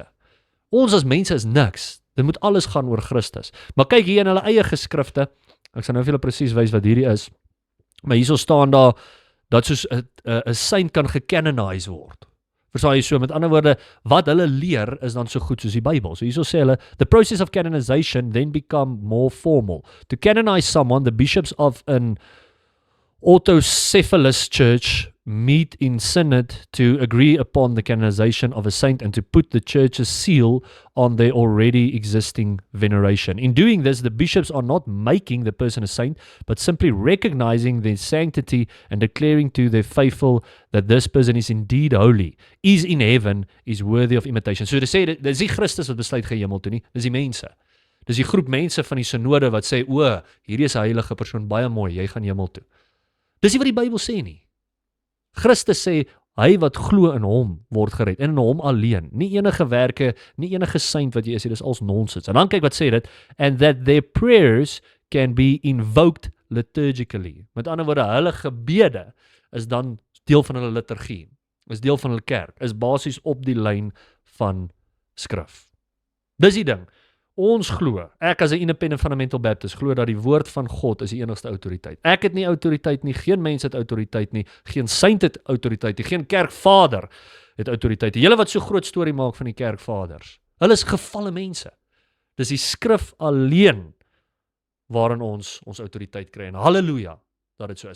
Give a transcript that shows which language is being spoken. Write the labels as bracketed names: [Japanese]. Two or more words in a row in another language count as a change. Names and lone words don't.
[Afrikaans] Ons as mense is niks. Dit moet alles gaan oor Christus. Maar kyk hier in hulle eie geskrifte, ek sal nou vir julle presies wys wat hierdie is, maar hierso staan daar, dat soos 'n saint kan gecanonize word. Verstaan jy so? Met ander woorde, wat hulle leer is dan so goed soos die Bybel. So hierso sê hulle, [English] the process of canonization then become more formal. To canonize someone, the bishops of an autocephalous church meet in synod to agree upon the canonization of a saint and to put the church's seal on their already existing veneration. In doing this, the bishops are not making the person a saint, but simply recognizing their sanctity and declaring to their faithful that this person is indeed holy, is in heaven, is worthy of imitation. [Afrikaans] So dit sê, dit is nie Christus wat besluit gaan hemel toe nie, dis die mense. Dis die groep mense van die synode wat sê, o, hierdie is 'n heilige persoon, baie mooi, jy gaan hemel toe. Dis nie wat die Bybel sê nie. Christus sê, hy wat glo in hom word gered, en in hom alleen, nie enige werke, nie enige saint wat jy is, dis als nonsens. En dan kyk wat sê dit, [English] and that their prayers can be invoked liturgically. [Afrikaans] Met ander woorde, hulle gebede is dan deel van hulle liturgie, is deel van hulle kerk, is basies op die lyn van skrif. Dis die ding. Ons glo, ek as 'n [English] independent fundamental Baptist, [Afrikaans] glo dat die woord van God is die enigste autoriteit. Ek het nie autoriteit nie, geen mens het autoriteit nie, geen saint het autoriteit nie, geen kerkvader het autoriteit nie. Julle wat so groot storie maak van die kerkvaders, hulle is gevalle mense. Dis die skrif alleen waarin ons autoriteit kry, en halleluja dat dit so is.